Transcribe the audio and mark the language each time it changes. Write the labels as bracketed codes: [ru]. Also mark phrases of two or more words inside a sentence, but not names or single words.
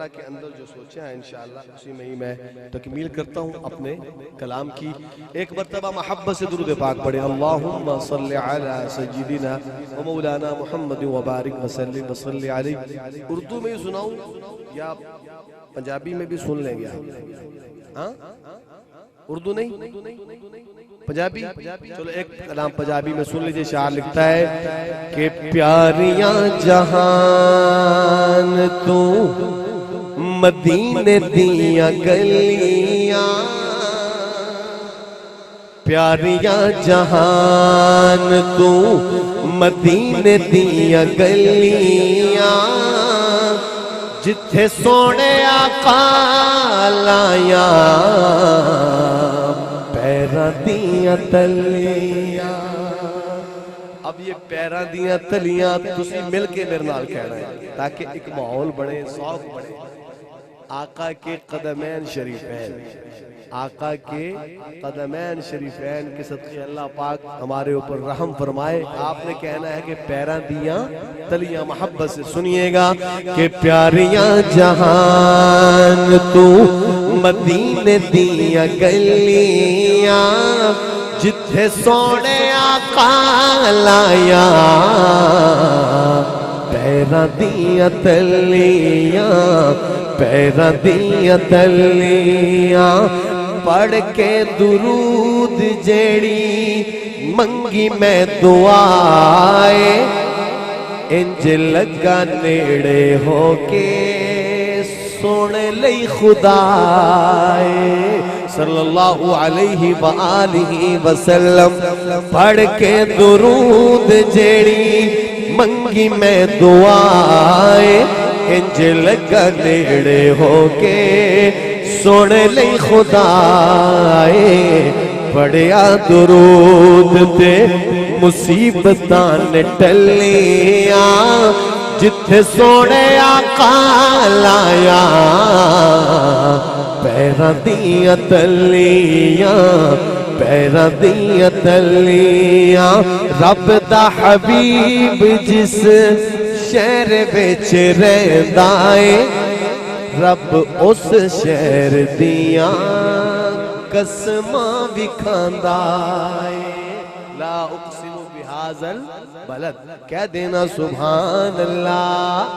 [ur] کے اندر جو سوچا ہے انشاءاللہ اسی میں ہی میں تکمیل کرتا ہوں اپنے کلام کی ایک مرتبہ محبت سے درود پاک پڑھیں [ar] اللہم صلی علی سیدنا و مولانا محمد وبارک وسلم وصلی علیہ [ur] اردو میں ہی سناؤں یا پنجابی میں بھی سن لیں گے ہاں اردو نہیں پنجابی چلو ایک کلام پنجابی میں سن لیجئے شاعر لکھتا ہے کہ پیاریاں [pa] جہان تو مدینے دیاں گلیاں پیاریاں جہان تو مدینے دیاں گلیاں جتھے سونے آقا لایا پیراں دیاں تلیاں اب یہ پیراں دیاں تلیاں تسی مل کے میرے نال کہنا ہے تاکہ ایک [ur] ماحول بڑھے ذوق بڑھے آقا کے قدمین شریفین آقا کے قدمین شریفین کے صدقے اللہ پاک ہمارے اوپر رحم فرمائے آپ نے کہنا ہے کہ [pa] پیراں دیاں تلیاں [ur] محبت سے سنیے گا کہ [pa] پیاریاں جہان تو مدینے دیاں گلیاں جتھے سونے آقا لایا پیراں دیاں تلیاں پیراں دیاں تلیاں پڑھ کے درود جیڑی منگی میں دعائے انج لگا نیڑے ہو کے سن لئی خدائے [ar] صلی اللہ علیہ وآلہ وسلم [pa] پڑھ کے درود جیڑی منگی میں دعائے انج لگا نیڑے ہو کے سن لئی خدائے پڑھیا درود تے مصیبتاں ٹلیاں جتھے سونے آقا لایا پیراں دیاں تلیاں پیراں دیاں تلیاں رب دا حبیب جس شہر وچ رہندا اے رب اس شہر دیاں قسماں بھی کھاندا اے [ar] لا اقسم بہذا البلد [ur] کہہ دینا [ar] سبحان اللہ